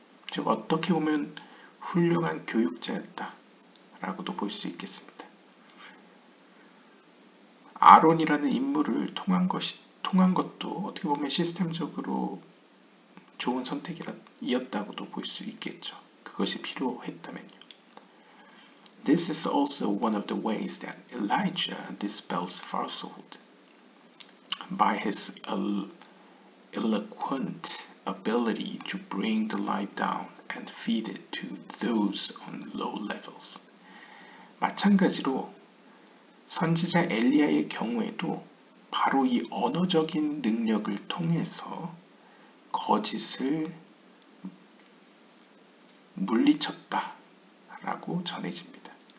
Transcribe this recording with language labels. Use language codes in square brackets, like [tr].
[ko] 즉 어떻게 보면 훌륭한 교육자였다 라고도 볼 수 있겠습니다. 아론이라는 인물을 통한 것도 어떻게 보면 시스템적으로 좋은 선택이었다고도 볼 수 있겠죠. 그것이 필요했다면요. [en] This is also one of the ways that Elijah dispels falsehood. By his eloquent ability to bring the light down and feed it to those on low levels. [ko] 마찬가지로 선지자 엘리야의 경우에도 바로 이 언어적인 능력을 통해서 거짓을 물리쳤다라고 전해집니다.